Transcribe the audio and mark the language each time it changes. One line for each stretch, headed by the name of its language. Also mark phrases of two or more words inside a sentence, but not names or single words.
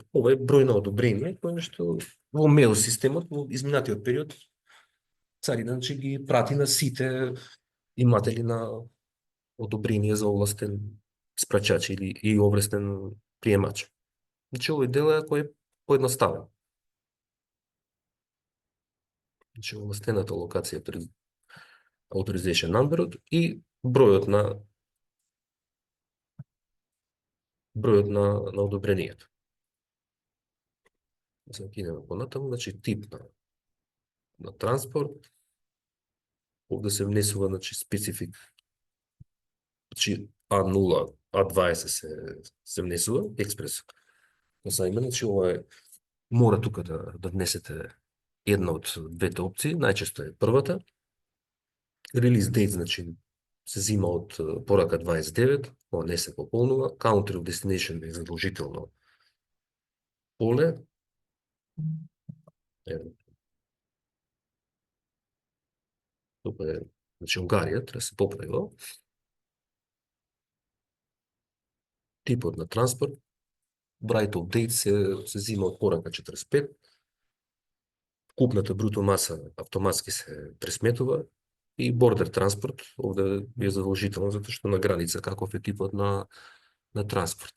Macedonian: Ова е број на одобрение, кој што во мейл системот во изминатиот период царина значи ги прати на сите иматели на одобрение за овластен испрачач или и овластен приемач. Значи овој дел е кој е поедноставен. Значи овластената локација
English: authorization numberот
Macedonian: и бројот на одобрението. Сега ќе идеме понатаму, значи тип на транспорт, овде се внесува значи специфик, значи А0, А20 се внесува експрес. За име, значи ова е мора тука да внесете една од двете опции, најчесто е првата.
English: Release date,
Macedonian: значи, се зима од порака 29, ова не се пополнува.
English: Country of destination
Macedonian: е задолжително поле. Тука е, значи Унгарија, треба да се поправи ова. Типот на транспорт,
English: Bright of Date
Macedonian: се зима од порака 45, купната бруто маса автоматски се пресметува и
English: border transport
Macedonian: овде е задолжително затоа што на граница каков е типот на транспорт.